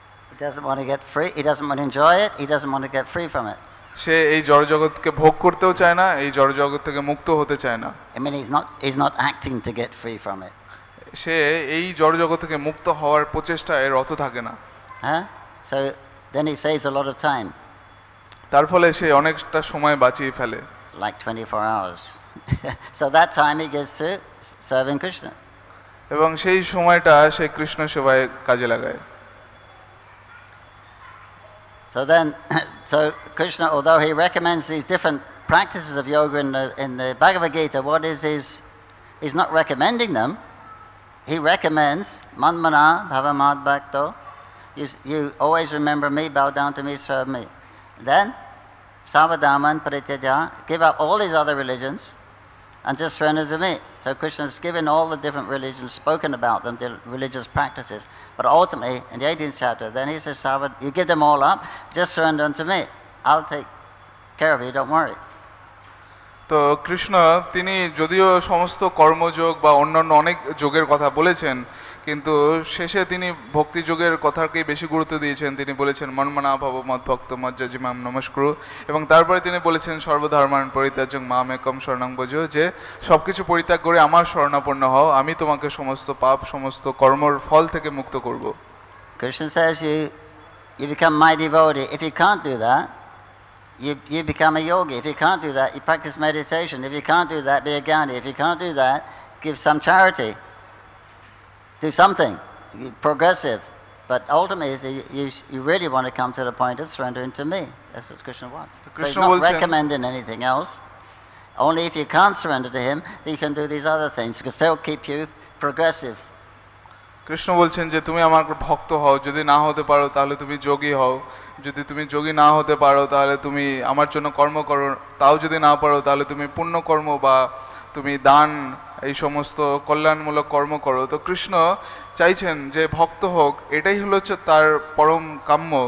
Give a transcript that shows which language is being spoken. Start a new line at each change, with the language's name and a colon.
English: He doesn't want to get free. He doesn't want to enjoy it. He doesn't want to get free from it.
Bangla: সে এই জড় জগৎকে ভোগ করতেও চায় না, এই জড় জগৎ থেকে মুক্ত হতে চায় না।
English: I mean, he's not acting to get free from it.
Bangla: সে এই জড় জগৎ থেকে মুক্ত হওয়ার প্রচেষ্টায় রত থাকে না। Huh?
English: So then he saves a lot of time.
Bangla: তার ফলে সে অনেকটা সময় বাঁচিয়ে ফেলে।
English: Like 24 hours. So that time he gives to serving Krishna.
Bangla: এবং সেই সময়টা সে কৃষ্ণ সেবায় কাজে লাগায়।
English: So then, so Krishna, although he recommends these different practices of yoga in the Bhagavad Gita, what is he's not recommending them. He recommends
Sanskrit: manmana bhavamad bhakto.
English: You always remember me, bow down to me, serve me. Then
Sanskrit: Sarvadharman parityaja,
English: give up all these other religions and just surrender to me. So Krishna has given all the different religions, spoken about them, the religious practices. But ultimately, in the 18th chapter, then he says, Sarvad, you give them all up, just surrender unto me. I'll take care of you, don't worry.
Bangla: তো কৃষ্ণ তিনি যদিও সমস্ত কর্মযোগ বা অন্যান্য অনেক যোগের কথা বলেছেন, কিন্তু শেষে তিনি ভক্তি যোগের কথাকেই বেশি গুরুত্ব দিয়েছেন। তিনি বলেছেন
Sanskrit: মন্মনা ভব মদ্ভক্ত মজ্জাজিমাম নমস্কুরু,
Bangla: এবং তারপরে তিনি বলেছেন
Sanskrit: সর্বধর্মান পরিত্যাজ্যং মাম একম শরণং ভজ,
Bangla: যে সব কিছু পরিত্যাগ করে আমার শরণাপন্ন হও, আমি তোমাকে সমস্ত পাপ সমস্ত কর্মর ফল থেকে মুক্ত করব।
English: Krishna says you become my devotee. If you can't do that, you become a yogi. If you can't do that, you practice meditation. If you can't do that, be a Gandhi. If you can't do that, give some charity. Do something progressive. But ultimately, you really want to come to the point of surrendering to me. That's what Krishna wants. So he's not recommending anything else. Only if you can't surrender to him, then you can do these other things, because they'll keep you progressive.
Bangla: Krishna বলছেন যে তুমি আমার ভক্ত হও, যদি না হতে পারো তাহলে তুমি যোগী হও, যদি তুমি যোগী না হতে পারো তাহলে তুমি আমার জন্য কর্ম করো, তাও যদি না পারো তাহলে তুমি পুণ্য কর্ম বা তুমি দান, এই সমস্ত কল্যাণমূলক কর্ম করো। তো কৃষ্ণ চাইছেন যে ভক্ত হোক, এটাই হলো হচ্ছে তার পরম কাম্য।